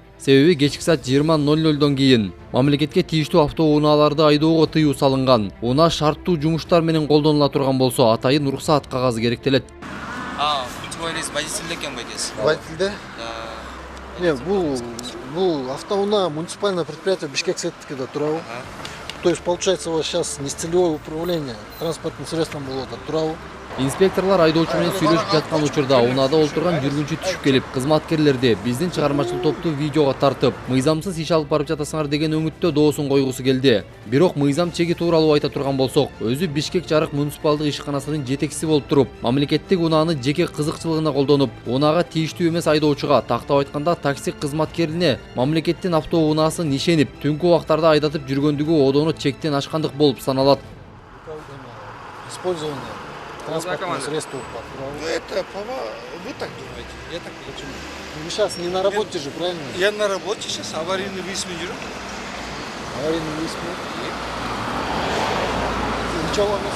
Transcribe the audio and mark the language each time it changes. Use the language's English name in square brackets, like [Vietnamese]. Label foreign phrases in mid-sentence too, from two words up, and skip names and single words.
[Kyrgyz] Себеби кечки саат 20:00дон кийин мамлекетке тийиштүү автоунааларды айдоого тыюу салынган. Унаа шарттуу жумуштар менен колдонула турган болсо, атайын уруксаат кагазы керектелет. Водительде экен байкес. Водительде? Не, бул автоунаа [Russian] муниципальное предприятие [Kyrgyz] Бишкек сеттикиде турабы. [Russian] То есть получается у вас сейчас нецелевое управление транспортным средством [Kyrgyz] болот турабы. Инспекторлар айдоочу менен сүйлөшүп жаткан учурда унаада олтурган жүргүнчү түшүп келип, кызматкерлерди биздин чыгармачыл топту видеого тартып, мыйзамсыз иш алып барып жатасыңар деген өңүттө доосун койгусу келди. Бирок мыйзам чеги тууралуу айта турган болсок, өзү Бишкек жарык муниципалдык ишканасынын жетекчиси болуп туруп, мамлекеттик унааны жеке кызыкчылыгына колдонуп, унаага тийиштүү эмес айдоочуга, тактап айтканда такси кызматкерине мамлекеттин автоунаасын ишенип, түнкү убактарда айдатып жүргөндүгү одону чектен ашкандык болуп саналат. [Russian] Использование транспортного средства. Это вы так думаете? Я так почему? Вы сейчас не на работе же, правильно? Я на работе сейчас, аварийный выезд не жүрөм. Аварийный выезд. Ничего вам не